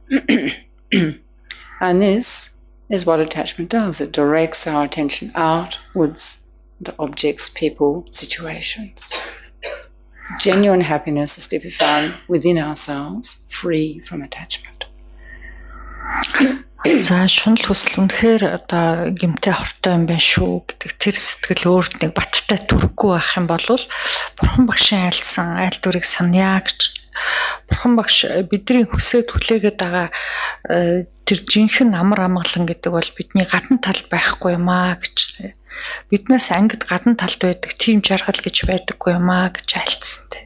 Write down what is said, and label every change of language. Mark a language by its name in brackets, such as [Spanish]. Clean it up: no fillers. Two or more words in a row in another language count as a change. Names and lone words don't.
[English] And this is what attachment does. It directs our attention outwards to objects, people, situations. Genuine happiness is to be found within ourselves, free from attachment. [Mongolian] За шунал хүсэл үнэхээр одоо гэмтэй хортой юм байна шүү гэдэг тэр сэтгэл өөрт нэг баттай төрөхгүй байх юм бол Бурхан багшийн айлсан айл дүрийг саная гэж Бурхан багш бидний хүсээд хүлээгээд байгаа тэр жинхэнэ амар амгалан гэдэг бол бидний гадна талд байхгүй юм аа гэж биднээс ангид гадна талд байдаг тийм жаргал гэж байдаггүй юм аа гэж айлцсан.